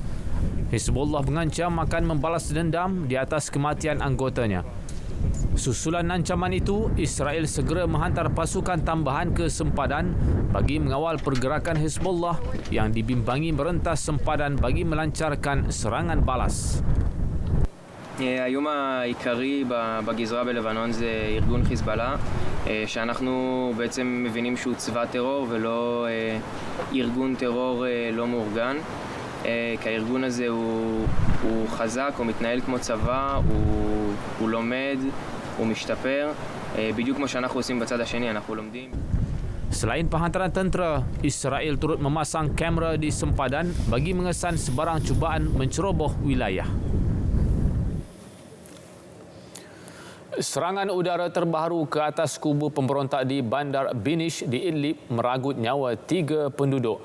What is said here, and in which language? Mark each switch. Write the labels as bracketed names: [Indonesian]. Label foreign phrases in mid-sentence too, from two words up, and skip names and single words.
[Malay] Hezbollah mengancam akan membalas dendam di atas kematian anggotanya. Susulan ancaman itu, Israel segera menghantar pasukan tambahan ke sempadan bagi mengawal pergerakan Hezbollah yang dibimbangi merentas sempadan bagi melancarkan serangan balas. [Hebrew] האיום העיקרי בגזרה בלבנון זה ארגון חיזבאללה, שאנחנו בעצם מבינים שהוא צבא טרור ולא ארגון טרור לא מאורגן. כי הארגון הזה הוא חזק, הוא מתנהל כמו צבא, הוא לומד, הוא משתפר, בדיוק כמו שאנחנו עושים בצד השני, אנחנו לומדים. [Malay] Selain penghantaran tentera, Israel turut memasang kamera di sempadan bagi mengesan sebarang cubaan menceroboh wilayah. Serangan udara terbaru ke atas kubu pemberontak di Bandar Binish di Idlib meragut nyawa 3 penduduk.